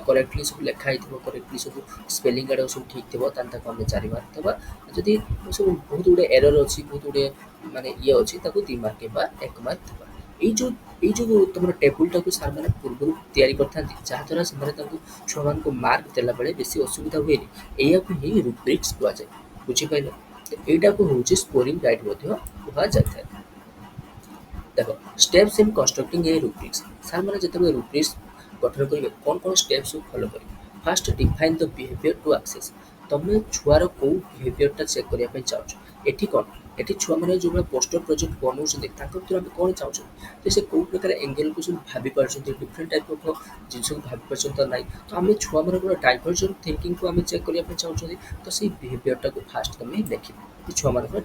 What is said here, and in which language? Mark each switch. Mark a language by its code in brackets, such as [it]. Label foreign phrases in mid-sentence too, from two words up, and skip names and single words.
[or] କରେକ୍ଟଲି ସବୁ ଲେଖା ହେଇଥିବ କରେକ୍ଟଲି ସବୁ ସ୍ପେଲିଂ ଗାର୍ଡ଼ ସବୁ ଠିକ୍ ଥିବ ତାହେଲେ ତାକୁ ଆମେ 4 ମାର୍କ ଦେବା ଯଦି ସବୁ ବହୁତ ଗୁଡ଼ିଏ ଏରର ଅଛି ବହୁତ ଗୁଡ଼ିଏ ମାନେ ଇଏ ଅଛି ତାକୁ 2 ମାର୍କ କିମ୍ବା 1 ମାର୍କ ଦେବା ଏଇ ଯେଉଁ ତୁମର ଟେବୁଲଟାକୁ ସାର୍ମାନେ ପୂର୍ବରୁ ତିଆରି କରିଥାନ୍ତି ଯାହାଦ୍ୱାରା ସେମାନେ ତାଙ୍କୁ ଛୁଆମାନଙ୍କୁ ମାର୍କ ଦେଲାବେଳେ ବେଶୀ ଅସୁବିଧା ହୁଏନି ଏହାକୁ ହିଁ ରୁବ୍ରିକ୍ସ କୁହାଯାଏ ବୁଝିପାରିଲ ଏଇଟାକୁ ହେଉଛି [en] scoring guide [or] ମଧ୍ୟ କୁହାଯାଇଥାଏ ଦେଖ [en] steps in constructing a rubrics [or] ସାର୍ ମାନେ ଯେତେବେଳେ ରୁବ୍ରିକ୍ସ ଗଠନ କରିବେ କ'ଣ steps ସବୁ ଫଲୋ କରିବେ [en] first define the behaviour to assess [or] ତମେ ଛୁଆର କେଉଁ ବିହେଭିୟରଟା ଚେକ୍ କରିବା ପାଇଁ ଚାହୁଁଛ ଏଠି କ'ଣ ଏଠି ଛୁଆମାନେ ଯେଉଁଭଳିଆ ପୋଷ୍ଟର ପ୍ରୋଜେକ୍ଟ ବନାଉଛନ୍ତି ତାଙ୍କ ଭିତରୁ ଆମେ କ'ଣ ଚାହୁଁଛନ୍ତି ଯେ ସେ କେଉଁ ପ୍ରକାର ଏଙ୍ଗେଲକୁ ସବୁ ଭାବି ପାରୁଛନ୍ତି [en] different type of [or] ଜିନିଷକୁ ଭାବି ପାରୁଛନ୍ତି ତ ନାହିଁ ତ ଆମେ ଛୁଆମାନଙ୍କର [en] divergent thinkingକୁ [or] ଆମେ ଚେକ୍ କରିବା ପାଇଁ ଚାହୁଁଛନ୍ତି ତ ସେଇ ବିହେଭିୟରଟାକୁ ଫାଷ୍ଟ ତମେ ଲେଖିବ ଛୁଆମାନଙ୍କର